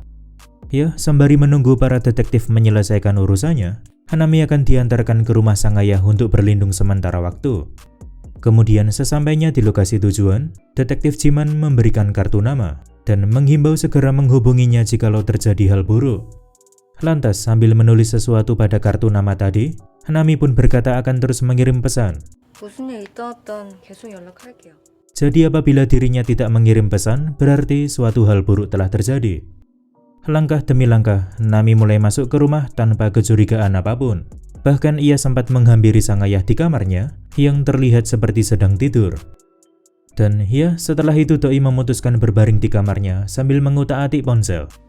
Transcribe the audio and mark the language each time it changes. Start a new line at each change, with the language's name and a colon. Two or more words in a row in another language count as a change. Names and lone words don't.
Indonesian: Ya, sembari menunggu para detektif menyelesaikan urusannya, Nami akan diantarkan ke rumah sang ayah untuk berlindung sementara waktu. Kemudian sesampainya di lokasi tujuan, detektif Jiman memberikan kartu nama dan menghimbau segera menghubunginya jikalau terjadi hal buruk. Lantas sambil menulis sesuatu pada kartu nama tadi, Nami pun berkata akan terus mengirim pesan.
Korean: 무슨 일 있던 계속 연락할게요.
Indonesian: Jadi apabila dirinya tidak mengirim pesan, berarti suatu hal buruk telah terjadi. Langkah demi langkah, Nami mulai masuk ke rumah tanpa kecurigaan apapun. Bahkan ia sempat menghampiri sang ayah di kamarnya yang terlihat seperti sedang tidur. Dan ya, setelah itu Doi memutuskan berbaring di kamarnya sambil mengutak-atik ponsel.